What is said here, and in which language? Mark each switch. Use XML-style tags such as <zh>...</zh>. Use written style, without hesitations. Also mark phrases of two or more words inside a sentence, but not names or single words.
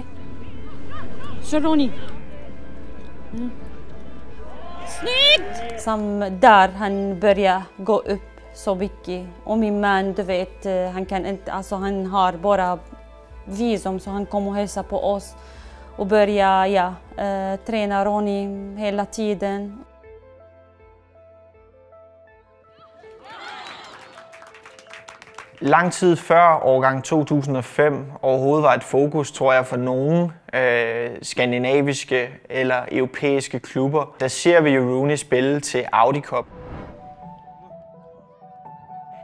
<sv>Ronny. Snyggt! Som där han började gå upp så mycket. Och min man, du vet, han kan inte, han har bara visum så han kommer och hälsa på oss. Och börja träna Ronny hela tiden.</sv> <da>Lang tid før årgang 2005 overhovedet var et fokus, tror jeg, for nogle skandinaviske eller europæiske klubber, der ser vi jo Rooney spille til Audi Cup.</da>